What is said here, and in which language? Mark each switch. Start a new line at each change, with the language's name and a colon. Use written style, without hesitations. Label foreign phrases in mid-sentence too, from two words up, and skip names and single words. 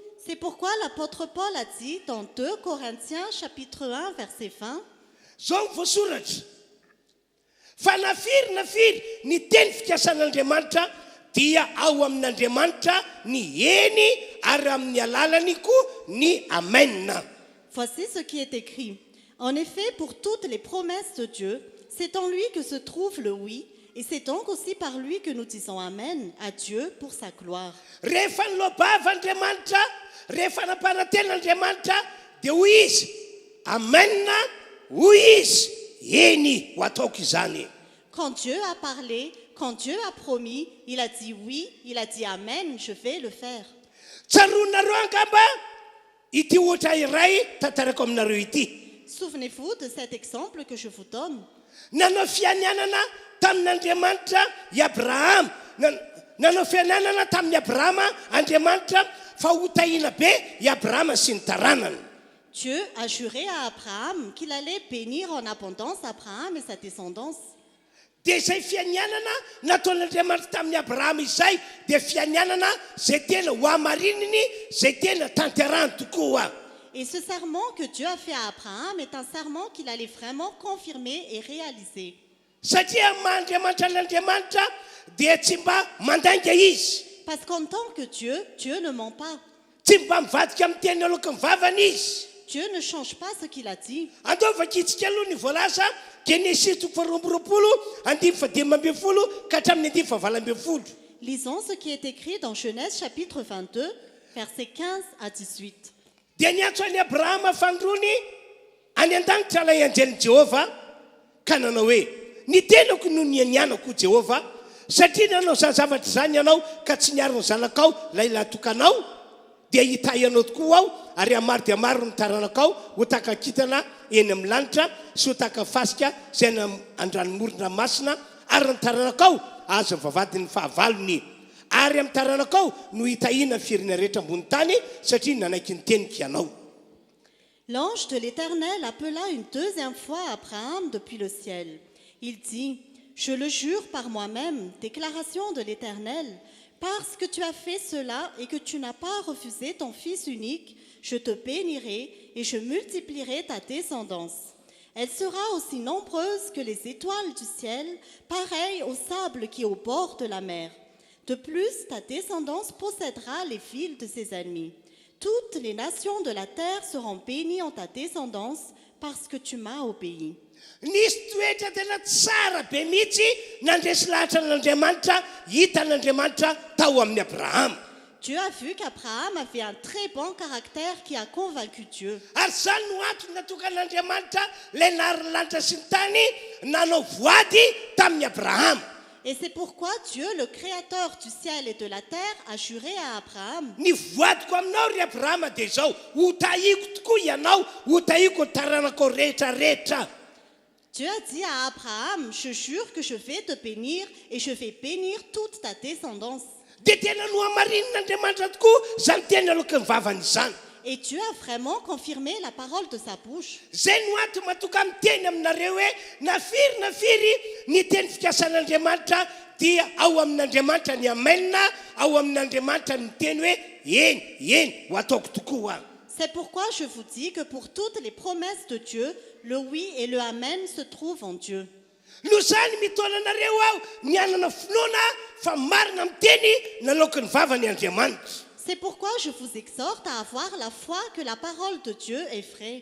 French: C'est pourquoi l'apôtre Paul a dit dans 2 Corinthiens chapitre 1 verset 20,
Malagasy: zao voasoratra fa nafiry ny teny fikasan'Andriamanitra dia ao amin'Andriamanitra ny eny ary amin'ny alalany koa ny amen.
French: voici ce qui est écrit. En effet, pour toutes les promesses de Dieu, c'est en lui que se trouve le oui, et c'est donc aussi par lui que nous disons amen à Dieu pour sa gloire.
Malagasy: Rehefa nilobavan'Andriamanitra, rehefa nampanaten'Andriamanitra, dia hoy izy amen, hoy izy eny ho ataoko izany.
French: Quand Dieu a parlé, quand Dieu a promis, il a dit oui, il a dit amen, je vais le faire.
Malagasy: Tsaronareo angamba ity ohatra iray tantarako aminareo ity.
French: Souvenez-vous de cet exemple que je vous donne.
Malagasy: Nanao fianianana tamin'Andriamanitra i Abraham. Nanao fianianana tamin'ny Abrahama Andriamanitra fa ho tahina be i Abrahama sy ny taranany.
French: Dieu a juré à Abraham qu'il allait bénir en abondance Abraham et sa descendance.
Malagasy: Dia izay fianianana nataon'Andriamanitra tamin'ny Abrahama izay dia fianianana zay tena ho amarininy, zay tena tanterahany tokoa.
French: Et ce serment que Dieu a fait à Abraham est un serment qu'il allait vraiment confirmer et réaliser.
Malagasy: Satria mahandriamanitra n'Andriamanitra dia tsy mba mandanga izy.
French: Parce qu'en tant que Dieu, Dieu ne ment pas.
Malagasy: Tsy mba mivadika amin'ny teny aloka ny vavany izy.
French: Dieu ne change pas ce qu'il a dit.
Malagasy: Andaovaka itsika aloha ny voalaza Genesis 2:20 ka hatramin'ny 2:20.
French: Lisons ce qui est écrit dans Genèse chapitre 22, versets 15 à 18.
Malagasy: Dia niantso any Abrahama fandrony any an-danitra ilay anjelin'i Jehova ka nanao hoe ny tenako no nianianako Jehova satria nanao izany zavatra izany ianao ka tsy niaro ny zanakao ilay latokanao dia hitahianao tokoa aho ary amaro dia maro ny taranakao ho takakitana eny amin'ny lanitra sy ho takafasika izay an-dranomoron-dranomasina ary ny taranakao azo vavadin'ny fahavalony ary amin'ny taranakao no hitahina firina rehetra ambony tany satria nanaiky ny teniko ianao.
French: L'ange de l'Éternel appela une deuxième fois Abraham depuis le ciel. Il dit, je le jure par moi-même, déclaration de l'Éternel, parce que tu as fait cela et que tu n'as pas refusé ton fils unique, je te bénirai et je multiplierai ta descendance. Elle sera aussi nombreuse que les étoiles du ciel, pareille au sable qui est au bord de la mer. De plus, ta descendance possédera les villes de ses ennemis. Toutes les nations de la terre seront bénies en ta descendance parce que tu m'as obéi.
Malagasy: Nisy toetra tena tsara be mihitsy nandresy lahatra n'Andriamanitra hitan'Andriamanitra tao amin'ny Abrahama.
French: Dieu a vu qu'Abraham avait un très bon caractère qui a convaincu Dieu.
Malagasy: Ary zany no antony natokan'Andriamanitra ilay narilanitra sy ny tany nanao voady tamin'ny Abrahama.
French: Et c'est pourquoi Dieu, le créateur du ciel et de la terre, a juré à Abraham.
Malagasy: Ny voadiko aminao ry Abrahama dia zao ho tahiko tokoa ianao, ho tahiko ny taranako rehetrarehetra.
French: Dieu a dit à Abraham, je jure que je vais te bénir et je vais bénir toute ta descendance.
Malagasy: Dia tena no hamarin'Andriamanitra tokoa zany teny aloka ny vavany izany.
French: Et Dieu a vraiment confirmé la parole de sa bouche.
Malagasy: Zay no antony matoka miteny aminareo hoe nafiry ny teny fikasan'Andriamanitra dia ao amin'Andriamanitra ny amen, ao amin'Andriamanitra ny teny hoe eny ho ataoko tokoa.
French: C'est pourquoi je vous dis que pour toutes les promesses de Dieu, le oui et le amen se trouvent en Dieu.
Malagasy: No zany mitona anareo aho ny anana finoana fa marina miteny nalaoko ny vavany Andriamanitra.
French: C'est pourquoi je vous exhorte à avoir la foi que la parole de Dieu est vraie.